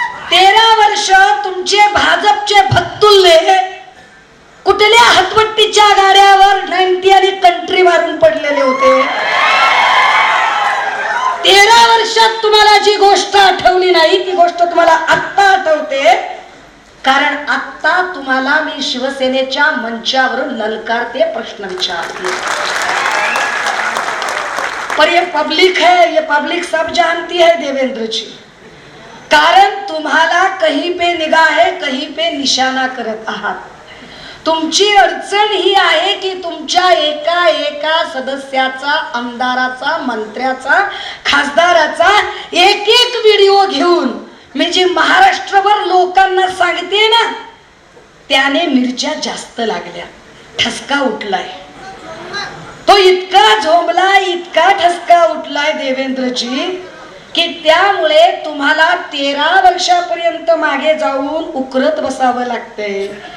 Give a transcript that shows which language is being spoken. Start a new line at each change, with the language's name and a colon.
Marathi: 13 वर्ष तुमचे भाजपचे भक्तुल्ले कुठल्या हतपट्टीच्या गाड्यावर 90 आणि कंट्री मारून पडलेले होते. 13 वर्ष वर्षात तुम्हाला जी गोष्ट आठवली नाही ती गोष्ट तुम्हाला आत्ता आठवते, कारण आत्ता तुम्हाला मी शिवसेनेच्या मंचावरून ललकारते, प्रश्न विचारते।
Hindi: पर ये पब्लिक है, ये पब्लिक सब जानती है देवेंद्र जी,
Marathi: कारण तुम्हाला
Hindi: कहीं पे निगाह है, कहीं पे निशाना
Marathi: करत आहात। तुमची अडचण ही आहे की तुमच्या एका एका सदस्याचा, आमदाराचा, मंत्र्याचा, खासदाराचा एक एक व्हिडिओ घेऊन मी जी महाराष्ट्रभर लोकांना सांगते ना, त्याने मिरच्या जास्त लागल्या, ठसका उठलाय, तो इतका झोंबलाय, इतका ठसका उठलाय देवेंद्रजी, की त्यामुळे तुम्हाला 13 वर्षापर्यंत मागे जाऊन उकरत बसावं लागतंय।